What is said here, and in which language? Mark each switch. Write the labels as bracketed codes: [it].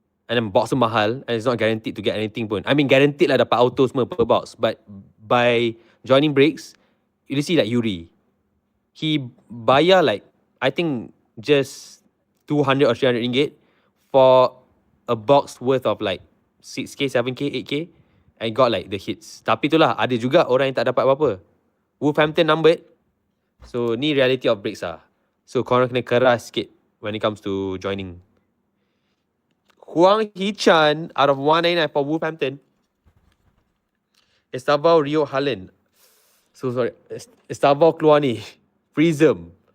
[en] And then box [ms] tu mahal [en] and it's not guaranteed to get anything [ms] pun. [en] I mean guaranteed [ms] lah dapat auto semua [en] per box. But by joining breaks, you see like Yuri. He [ms] bayar [en] like, I think just 200 or 300 ringgit for a box worth of like 6k, 7k, 8k and got like the hits. [ms] Tapi itulah, ada juga orang yang tak dapat apa-apa. [en] Wolverhampton numbered. So [ms] ni [en] reality of breaks lah. So [ms] korang kena keras sikit [en] when it comes to joining. Huang Hee-chan out of 199 for Wolverhampton. Estavao Rio Haaland. So sorry. Estavao [ms] keluar ni. [en] Prism.